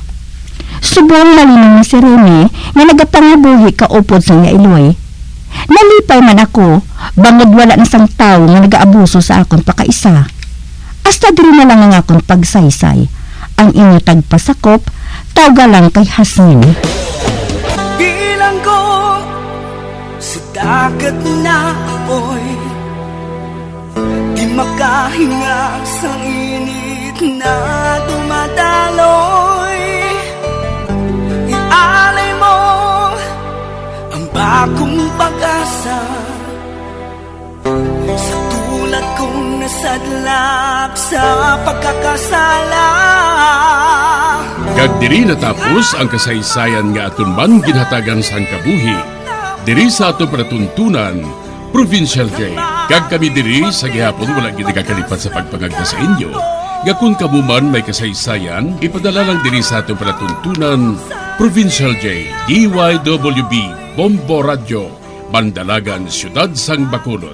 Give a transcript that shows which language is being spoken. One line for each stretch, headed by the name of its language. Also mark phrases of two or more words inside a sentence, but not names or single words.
Hiligaynon: Subong malinang na si Rene na nagapangabuhi kaupod sa nga iloy. Nalipay man ako, bangod wala na sang tao nga nagaabuso sa akon pakaisa. Hasta diri na lang ang akon pagsaysay. Ang inyo tagpasakop, tawga lang kay Hasmin.
Filipino: Bilang ko sa dagat na apoy, di makahinga sa init na dumadaloy. Ialay mo ang bagong pag-asa sa tulad kong nasadlak sa pagkakasala.
Hiligaynon: Kag diri natapos ang kasaysayan nga aton man ginhatagan sang kabuhi diri sa ato panatuntunan Provincial Jail. Kag kami diri sa gihapon wala gid nagakalipat sa pagpangagda sa inyo. Nga kung kamo man may kasaysayan, ipadala lang diri sa ato panatuntunan Provincial Jail, DYWB Bombo Radio, Bandalagan, Siyudad sang Bacolod.